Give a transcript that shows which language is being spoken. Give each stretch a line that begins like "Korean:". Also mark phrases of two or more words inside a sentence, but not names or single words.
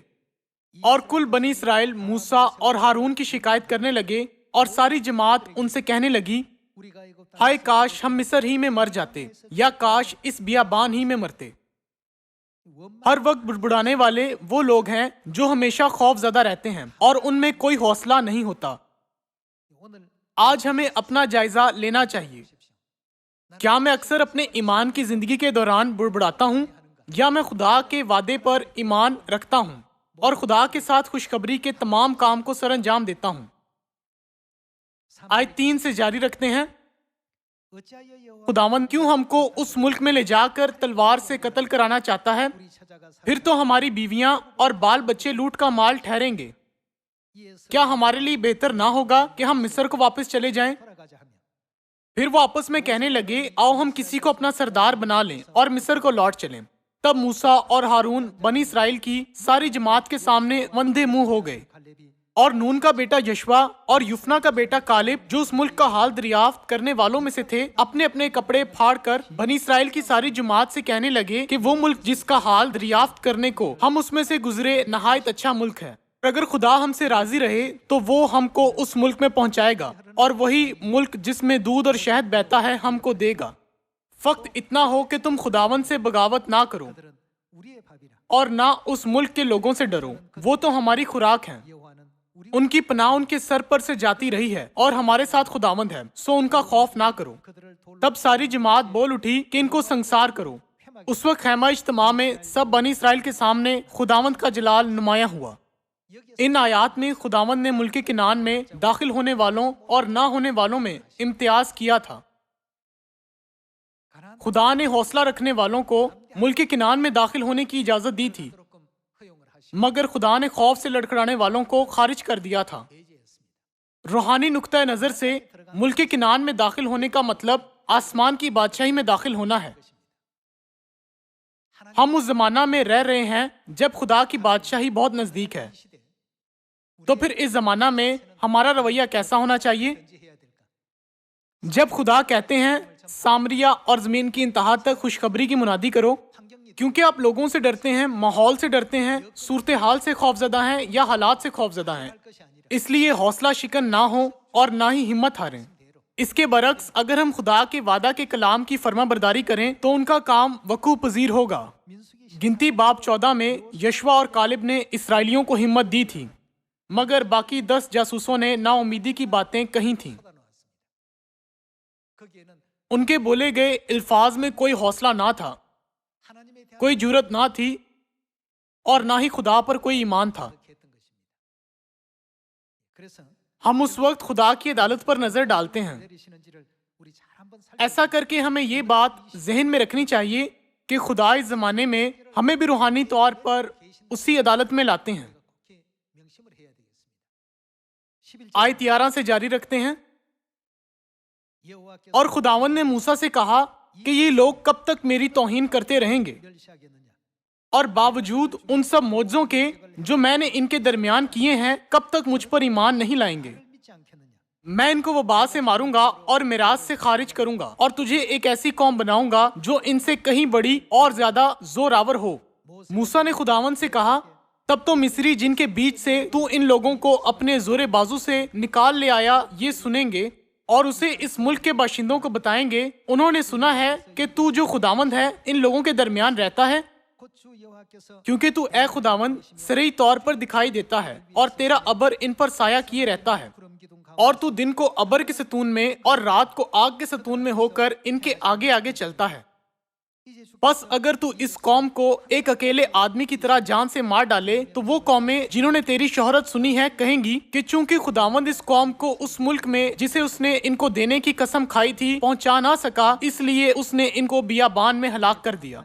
Urdu: اور کل بنی اسرائیل موسیٰ اور ہارون کی شکایت کرنے لگے اور ساری جماعت ان سے کہنے لگی,
Korean: 우리가 애굽
Urdu: ہائے کاش ہم مصر ہی میں مر جاتے یا کاش اس بیابان ہی میں مرتے.
Korean: 원망
Urdu: ہر وقت بڑبڑانے والے وہ لوگ ہیں جو ہمیشہ خوفزدہ رہتے ہیں اور ان میں کوئی حوصلہ نہیں ہوتا.
Korean: 오늘
Urdu: آج ہمیں اپنا جائزہ لینا چاہیے۔ کیا میں اکثر اپنے ایمان کی زندگی کے دوران بڑبڑاتا ہوں یا میں خدا کے وعدے پر ایمان رکھتا ہوں اور خدا کے ساتھ خوشخبری کے تمام کام کو سرانجام دیتا ہوں? آیت 3 سے جاری رکھتے ہیں.
Korean: 어찌하여 여호와
Urdu: خداوند کیوں ہم کو اس ملک میں لے جا کر تلوار سے قتل کرانا چاہتا ہے?
Korean: 우리 찾아가
Urdu: پھر تو ہماری بیویاں اور بال بچے لوٹ کا مال ٹھہریں گے.
Korean: 이에서
Urdu: کیا ہمارے لیے بہتر نہ ہوگا کہ ہم مصر کو واپس چلے جائیں?
Korean: 돌아가자 하며
Urdu: پھر وہ آپس میں کہنے لگے، آؤ ہم کسی کو اپنا سردار بنا لیں اور مصر کو لوٹ چلیں. تب موسیٰ اور ہارون بنی اسرائیل کی ساری جماعت کے سامنے وندھے منہ ہو گئے.
Korean: 갈렙이
Urdu: اور نون کا بیٹا یشوع اور یفنہ کا بیٹا کالب، جو اس ملک کا حال دریافت کرنے والوں میں سے تھے، اپنے اپنے کپڑے پھاڑ کر بنی اسرائیل کی ساری جماعت سے کہنے لگے کہ وہ ملک جس کا حال دریافت کرنے کو ہم اس میں سے گزرے نہایت اچھا ملک ہے. اور اگر خدا ہم سے راضی رہے تو وہ ہم کو اس ملک میں پہنچائے گا اور وہی ملک جس میں دودھ اور شہد بہتا ہے ہم کو دے گا. فقط اتنا ہو کہ تم خداون سے بغاوت نہ کرو
Korean: 들은 우리의 밥이라
Urdu: اور نہ اس ملک کے لوگوں سے ڈرو. وہ تو ہماری خوراک ہے.
Korean: 여호와는 우리
Urdu: ان کی پناہ ان کے سر پر سے جاتی رہی ہے اور ہمارے ساتھ خداوند ہے، سو ان کا خوف نہ کرو.
Korean: 그들을 돌로
Urdu: تب ساری جماعت بول اٹھی کہ ان کو سنسار کرو۔ اس وقت خیمہ اجتماع میں سب بنی اسرائیل کے سامنے خداوند کا جلال نمایا ہوا.
Korean: 여기에서
Urdu: ان آیات میں خداوند نے ملک کنعان میں داخل ہونے والوں اور نہ ہونے والوں میں امتیاز کیا تھا.
Korean: 가나안
Urdu: خدا نے حوصلہ رکھنے والوں کو ملک کنعان میں داخل ہونے کی اجازت دی تھی,
Korean: 조금 허용을 하시고
Urdu: مگر خدا نے خوف سے لڑکھڑانے والوں کو خارج کر دیا تھا.
Korean: 배제했습니다.
Urdu: روحانی نقطہ نظر سے ملک کنعان میں داخل ہونے کا مطلب آسمان کی بادشاہی میں داخل ہونا ہے. ہم اس زمانہ میں رہ رہے ہیں جب خدا کی بادشاہی بہت نزدیک ہے.
Korean: 시대
Urdu: تو پھر اس زمانہ میں ہمارا رویہ کیسا ہونا چاہیے?
Korean: 현지해야 될까?
Urdu: جب خدا کہتے ہیں سامریہ اور زمین کی انتہا تک خوشخبری کی منادی کرو,
Korean: 환경이
Urdu: کیونکہ آپ لوگوں سے ڈرتے ہیں، ماحول سے ڈرتے ہیں، صورت حال سے خوفزدہ ہیں یا حالات سے خوفزدہ ہیں,
Korean: 할 것이 आ니라
Urdu: اس لیے حوصلہ شکن نہ ہو اور نہ ہی ہمت ہاریں۔ اس کے برعکس اگر ہم خدا کے وعدہ کے کلام کی فرما برداری کریں تو ان کا کام وقوع پذیر ہوگا.
Korean: 민수기
Urdu: گنتی باب 14 میں یشوع اور کالب نے اسرائیلیوں کو ہمت دی تھی، مگر باقی 10 جاسوسوں نے ناامیدی کی باتیں کہی تھیں.
Korean: 쏟아놓았습니다. 거기에는
Urdu: ان کے بولے گئے الفاظ میں کوئی حوصلہ نہ تھا,
Korean: 하나님에 대한
Urdu: کوئی جرأت نہ تھی اور نہ ہی خدا پر کوئی ایمان تھا.
Korean: 그렇게 했던 것입니다. 그래서
Urdu: ہم اس وقت خدا کی عدالت پر نظر ڈالتے ہیں.
Korean: 내리시는지를 우리 잘 한번
Urdu: ایسا کر کے ہمیں یہ بات ذہن میں رکھنی چاہیے کہ خدا اس زمانے میں ہمیں بھی روحانی طور پر اسی عدالت میں لاتے ہیں.
Korean: 국회 명심을 해야 되겠습니다. 11절
Urdu: آیت 11 سے جاری رکھتے ہیں.
Korean: 여호와께서
Urdu: اور خداون نے موسیٰ سے کہا کہ یہ لوگ کب تک میری توہین کرتے رہیں گے,
Korean: 멸시하겠느냐?
Urdu: اور باوجود ان سب موجوں کے جو میں نے ان کے درمیان کیے ہیں کب تک مجھ پر ایمان نہیں لائیں گے.
Korean: 나를 믿지 않겠느냐?
Urdu: میں ان کو وبا سے ماروں گا اور میراج سے خارج کروں گا، اور تجھے ایک ایسی قوم بناؤں گا جو ان سے کہیں بڑی اور زیادہ زورآور ہو. موسیٰ نے خداون سے کہا، تب تو مصری جن کے بیچ سے تو ان لوگوں کو اپنے زور بازو سے نکال لے آیا یہ سنیں گے اور اسے اس ملک کے باشندوں کو بتائیں گے، انہوں نے سنا ہے کہ تو جو خداوند ہے ان لوگوں کے درمیان رہتا ہے,
Korean: 곧 주 여호와께서
Urdu: کیونکہ تو اے خداوند صحیح طور پر دکھائی دیتا ہے اور تیرا ابر ان پر سایہ کیے رہتا ہے,
Korean: 구름 기둥 가운데
Urdu: اور تو دن کو ابر کے ستون میں اور رات کو آگ کے ستون میں ہو کر ان کے آگے آگے چلتا ہے.
Korean: 이제 주
Urdu: بس اگر تو اس قوم کو ایک اکیلے آدمی کی طرح جان سے مار ڈالے تو وہ قومیں جنہوں نے تیری شہرت سنی ہے کہیں گی کہ چونکہ خداوند اس قوم کو اس ملک میں جسے اس نے ان کو دینے کی قسم کھائی تھی پہنچا نہ سکا، اس لیے اس نے ان کو بیابان میں ہلاک کر دیا.